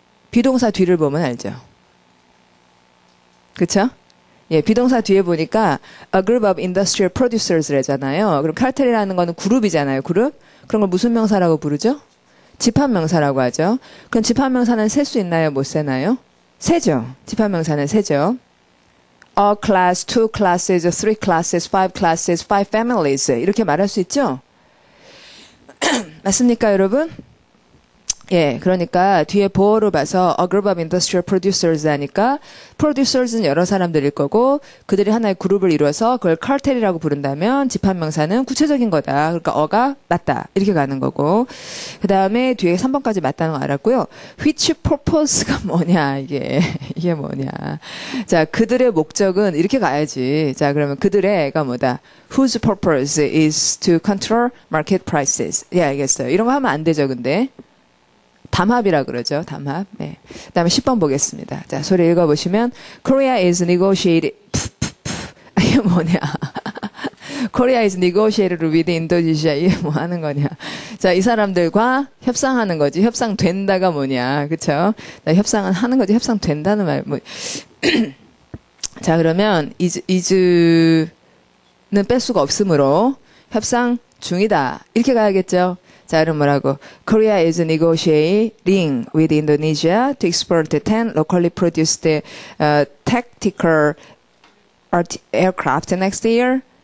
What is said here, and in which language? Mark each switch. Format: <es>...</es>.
<ko>비동사 뒤를 보면 알죠. 그쵸? 예, 비동사 뒤에 보니까</ko> <en>a group of industrial producers</en> <ko>래잖아요. 그럼 카르텔이라는 거는 그룹이잖아요. 그룹? 그런 걸 무슨 명사라고 부르죠? 집합명사라고 하죠. 그럼 집합명사는 셀 수 있나요? 못 세나요? 세죠. 집합명사는 세죠.</ko> <en>A class, two classes, three classes, five classes, five families 이렇게 말할 수 있죠?</en> <ko>맞습니까, 여러분? 예, 그러니까 뒤에 보어로 봐서</ko> <en>a group of industrial producers</en> <ko>하니까 producers는 여러 사람들일 거고 그들이 하나의 그룹을 이루어서 그걸 cartel이라고 부른다면 집합명사는 구체적인 거다. 그러니까 어가 맞다. 이렇게 가는 거고 그 다음에 뒤에 3번까지 맞다는 거 알았고요. which purpose가 뭐냐 이게 뭐냐. 자, 그들의 목적은 이렇게 가야지. 자, 그러면 그들의가 뭐다.</ko> <en>whose purpose is to control market prices.</en> <ko>예, 알겠어요. 이런 거 하면 안 되죠, 근데. 담합이라 그러죠. 담합. 네. 그다음에 10번 보겠습니다. 자, 소리 읽어보시면</ko> <en>Korea is negotiated.</en> <ko>이게 뭐냐?</ko> <en>Korea is negotiated with Indonesia.</en> <ko>이게 뭐 하는 거냐? 자, 이 사람들과 협상하는 거지. 협상된다가 뭐냐? 그쵸? 협상은 하는 거지. 협상된다는 말. 뭐. 자, 그러면 is는 뺄 수가 없으므로 협상 중이다. 이렇게 가야겠죠? 자, 그럼 뭐라고?</ko> <en>Korea is negotiating with Indonesia to export 10 locally produced tactical aircraft next year.</en>